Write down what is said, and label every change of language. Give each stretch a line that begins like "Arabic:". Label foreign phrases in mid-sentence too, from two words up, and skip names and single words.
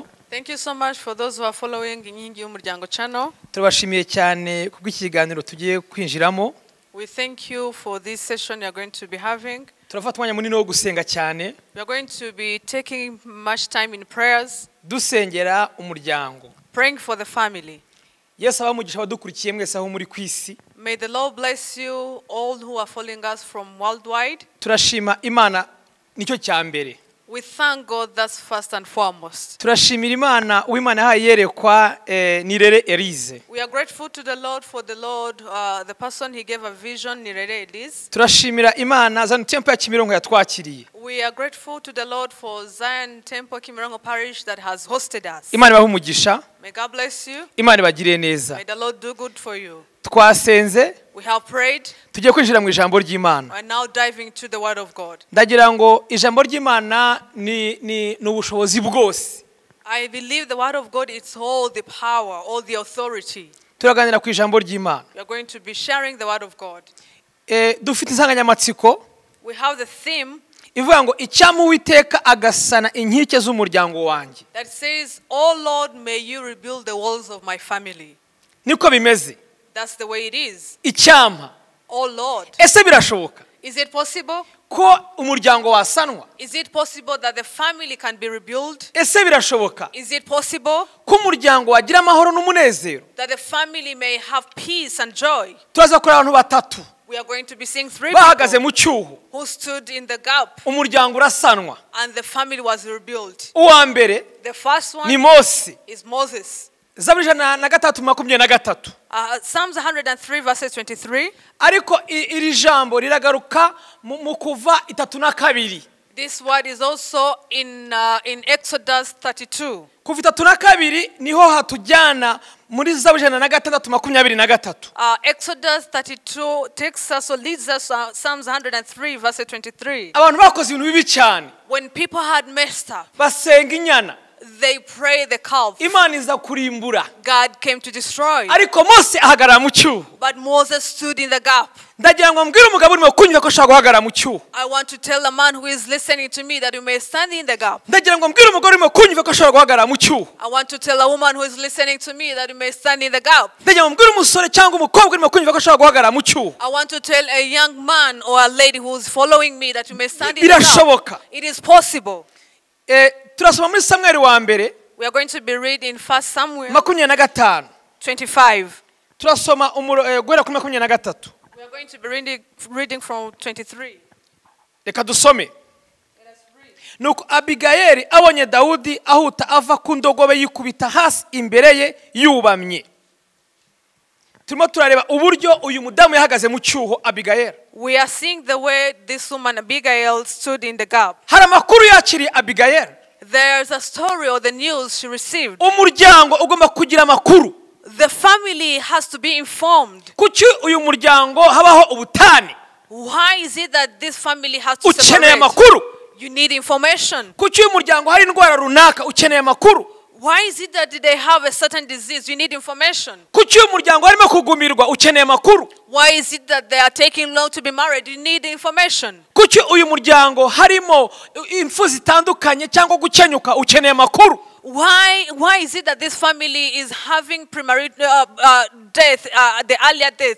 English: Thank you so much for those who are following Inkingi Y UMURYANGO channel.
Kinyarwanda: Turabashimiye cyane kubw'ikiganiro tugiye kwinjiramo.
English: We thank you for this session you are going to be having.
Kinyarwanda: Turafata umwanya munini wo gusenga cyane.
English: We are going to be taking much time in prayers.
Kinyarwanda: Dusengera umuryango.
English: Praying for the family.
Kinyarwanda: Yesu abamugisha badukurikiye mwese aho muri kwisi.
English: May the Lord bless you all who are following us from worldwide.
Kinyarwanda: Turashima Imana nicyo cyambere.
English: We thank God, that's first and foremost.
Kinyarwanda: Turashimira Imana uw'Imana yayerekwa Nirere Elyse.
English: We are grateful to the Lord for the person he gave a vision, Nirere Elyse.
Kinyarwanda: Turashimira Imana Zion Temple ya Kimironko yatwakiriye.
English: We are grateful to the Lord for Zion Temple Kimironko Parish that has hosted us.
Kinyarwanda: Imana ibahe umugisha.
English: May God bless you.
Kinyarwanda: Imana ibagire neza.
English: May the Lord do good for you.
Kinyarwanda: Twasenze.
English: We have prayed.
Kinyarwanda: Tugiye kwinjira mu ijambo ry'Imana.
English: We are now diving to the word of God.
Kinyarwanda: Ndagira ngo ijambo ry'Imana ni ubushobozi bwose.
English: I believe the word of God is all the power, all the authority.
Kinyarwanda: Turaganira ku ijambo ry'Imana.
English: We are going to be sharing the word of God.
Kinyarwanda: Dufite insanganyamatsiko.
English: We have the theme
Kinyarwanda: ivuga ngo Icyampa Uwiteka agasana inkike z'umuryango wanjye.
English: that says, "Oh Lord, may you rebuild the walls of my family."
Kinyarwanda: Niko bimeze.
English: That's the way it is.
Kinyarwanda: Icyampa.
English: Oh Lord.
Kinyarwanda: Ese birashoboka?
English: Is it possible?
Kinyarwanda: Ko umuryango wasanwa?
English: Is it possible that the family can be rebuilt?
Kinyarwanda: Ese birashoboka?
English: Is it possible
Kinyarwanda: Ko umuryango wagira amahoro n'umunezero?
English: that the family may have peace and joy?
Kinyarwanda: Turaza kuri abantu batatu.
English: We are going to be seeing three
Kinyarwanda: Bahagaze
English: people
Kinyarwanda: mu cyuho.
English: who stood in the gap
Kinyarwanda: Umuryango urasanwa.
English: and the family was rebuilt.
Kinyarwanda: Uwa mbere
English: The first
Kinyarwanda: ni
English: one
Kinyarwanda: Mose.
English: is Moses.
Kinyarwanda: Zaburi 123:23.
English: Psalms 103 verses 23.
Kinyarwanda: Ariko iri jambo riragaruka mu kuva 32.
English: This word is also in Exodus 32.
Kinyarwanda: Kuva 32 niho hatujyana muri Zaburi 123:23.
English: Exodus 32 takes us or leads us Psalms 103 verse 23.
Kinyarwanda: Abantu bakoze ibintu bibi cyane.
English: When people had messed up,
Kinyarwanda: Basenga inyana.
English: they prayed the calf.
Kinyarwanda: Imana iza kurimbura.
English: God came to destroy.
Kinyarwanda: Ariko Mose ahagarara mu cyuho.
English: But Moses stood in the gap.
Kinyarwanda: Ndagira ngo mbwire umugabo urimo kunyumva ko ashaka guhagarara mu cyuho.
English: I want to tell a man who is listening to me that you may stand in the gap.
Kinyarwanda: Ndagira ngo mbwire umugore urimo kunyumva ko ashaka guhagarara mu cyuho.
English: I want to tell a woman who is listening to me that you may stand in the gap.
Kinyarwanda: Ndagira ngo mbwire umusore cyangwa umukobwa urimo kunyumva ko ashaka guhagarara mu cyuho.
English: I want to tell a young man or a lady who is following me that you may stand in the
Kinyarwanda: Birashoboka.
English: gap. It is possible.
Kinyarwanda: Turasoma muri Samuel wa mbere.
English: We are going to be reading 1 Samuel 25. 25.
Kinyarwanda: Turasoma guhera kuri 23.
English: We are going to be reading from 23.
Kinyarwanda: Reka dusome.
English: Let us read.
Kinyarwanda: Nuko Abigayeli abonye Dawudi ahuta ava ku ndogobe yikubita hasi imbere ye yubamye. Turimo turareba uburyo uyu mudamu yahagaze mu cyuho Abigayeli.
English: We are seeing the way this woman Abigail stood in the gap.
Kinyarwanda: Hari amakuru yakiriye Abigayeli.
English: There's a story or the news she received.
Kinyarwanda: Umuryango ugomba kugira amakuru.
English: The family has to be informed.
Kinyarwanda: Kuki uyu muryango habaho ubutane?
English: Why is it that this family has to
Kinyarwanda: Ukeneye
English: separate?
Kinyarwanda: amakuru.
English: You need information.
Kinyarwanda: Kuki uyu muryango hari indwara runaka ukeneye amakuru?
English: Why is it that they have a certain disease? You need information.
Kinyarwanda: Kuki uyu muryango harimo kugumirwa ukeneye amakuru?
English: Why is it that they are taking long to be married? You need information.
Kinyarwanda: kuki uyu muryango harimo impfu zitandukanye cyangwa gukenyuka ukeneye amakuru?
English: Why is it that this family is having death, the earlier death?